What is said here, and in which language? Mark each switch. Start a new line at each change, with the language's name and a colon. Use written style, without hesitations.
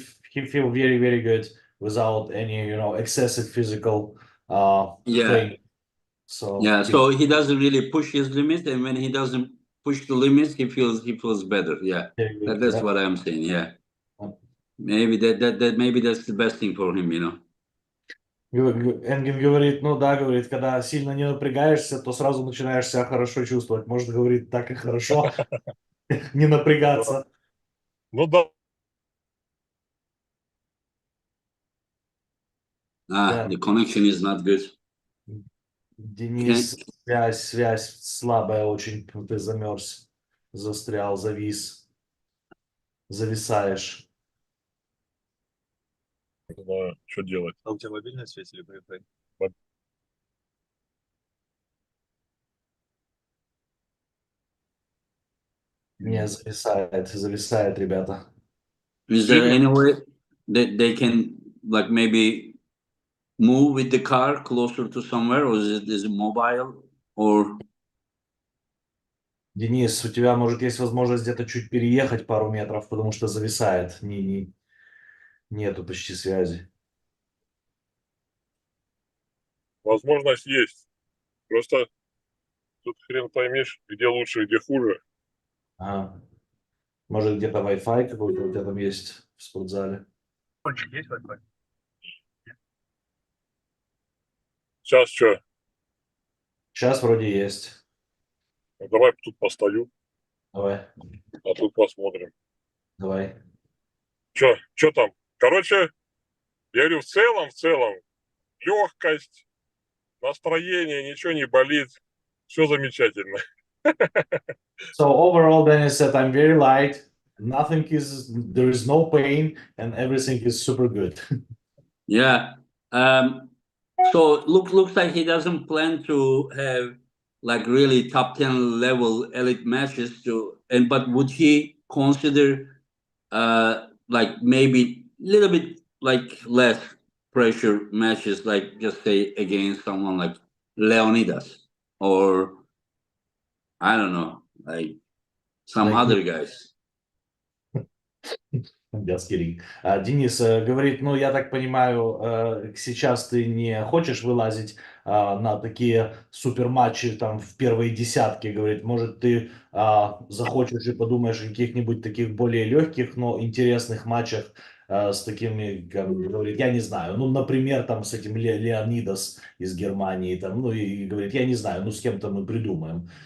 English: he feel very, very good without any, you know, excessive physical Yeah. training. So Yeah, so he doesn't really push his limits, and when he doesn't push the limits, he feels better. Yeah, very good. that's Yeah. what I'm saying. Yeah, maybe maybe that's the best thing for him, you know.
Russian: Энгин говорит, ну да, говорит, когда сильно не напрягаешься, то сразу начинаешь себя хорошо чувствовать. Может, говорит, так и хорошо не напрягаться. Ну да, Да.
English: The connection is not good.
Russian: Денис, связь слабая очень. Ты замерз, застрял, зависаешь. не знаю, что делать. А у тебя мобильная связь или Wi-Fi? Не, зависает, ребята.
English: Is there any way that they can like maybe move with the car closer to somewhere, or is it mobile, or?
Russian: Денис, у тебя, может, есть возможность где-то чуть переехать пару метров, потому что зависает. Нету почти связи. Возможность есть. Просто тут хрен поймешь, где лучше, где хуже. Ага. Может, где-то Wi-Fi какой-то у тебя там есть в спортзале? Есть Wi-Fi? Сейчас что? Сейчас вроде есть. Давай тут постою, Давай, а тут посмотрим. давай. Что там? Короче, я говорю, в целом, легкость, настроение, ничего не болит, все замечательно.
English: So overall, Dennis said, I'm very light. There is no pain, and everything is super good. Yeah. So looks like he doesn't plan to have like really top 10 level elite matches but would he consider like maybe a little bit like less pressure matches, like just say against someone like Leonidas, or I don't know, like some Like other guys? Just kidding.
Russian: Денис говорит, ну, я так понимаю, сейчас ты не хочешь вылазить на такие суперматчи там в первые десятки, говорит, может, ты захочешь и подумаешь о каких-нибудь таких более легких, но интересных матчах с такими, как говорит, я не знаю, ну, например, там с этим Леонидас из Германии, там, ну, и говорит, я не знаю, ну, с кем-то мы придумаем.